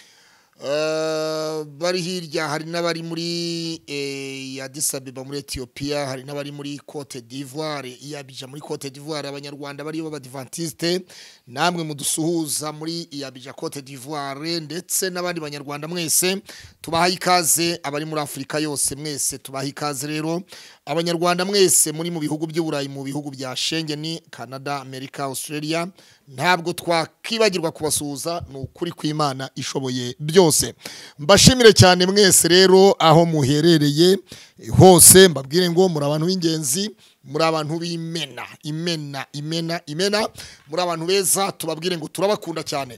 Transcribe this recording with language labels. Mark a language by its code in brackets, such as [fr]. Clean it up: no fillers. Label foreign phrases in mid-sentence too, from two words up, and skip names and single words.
[rw] bari hirya hari n'abari muri Addis Abeba muri Ethiopia, hari n'abari muri Cote d'Ivoire, Abidjan muri Cote d'Ivoire, abanyarwanda bari b'Abadventiste namwe mudusuhuza muri Abidjan Cote d'Ivoire, ndetse n'abandi banyarwanda mwese tubahaye ikaze. Abari muri Afrika yose mwese tubahaye ikaze. Rero abanyarwanda mwese muri mu bihugu by'Uburayi, mu bihugu bya Schengen, Canada, America, Australia, ntabwo twakibagirwa kubasuhuza, n'ukuri kw'Imana ishoboye byose. Mbashimire cyane mwese rero aho muherereye hose, mbabwire ngo muri abantu b'ingenzi, muri abantu b'imena, muri abantu beza, tubabwire ngo turabakunda cyane.